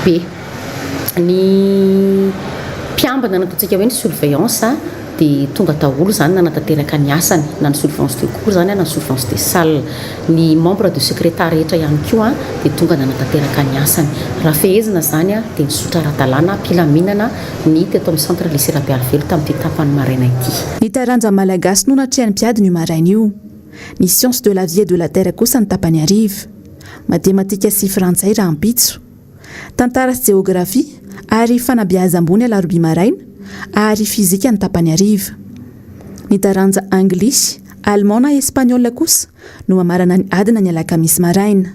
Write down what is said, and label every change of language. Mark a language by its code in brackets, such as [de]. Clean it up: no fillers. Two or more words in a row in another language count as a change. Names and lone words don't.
[mg] Ny mpiambina nataontsika hoe ny surveillance dia tonga daholo zany nanatanteraka ny asany na ny [fr] surveillance de cour [mg] zany na ny [fr] surveillance de salle. [mg] Ny [fr] membre de secrétaire [mg] rehetra ihany koa dia tonga nanatanteraka ny asany. Raha fehezina zany dia nisotra ara-dalàna mpilaminana ny teto amin'ny [fr] centre lycée [mg] Bearvelo tamin'ity tapany maraina ity. Ny taranja malagasy no natrehan'ny mpiadina io maraina io. Ny [fr] science de la vie et de la terre [mg] kosa ny tapany ariva. Matematika sy frantsay raha ampitso. Tantara sy géographie ary fanabeazam-bony alarobia maraina ary fizika ny tapany ariva. Ny taranja anglisy, allemand na espaniola kosa no mamarana ny adina ny alakamisy maraina.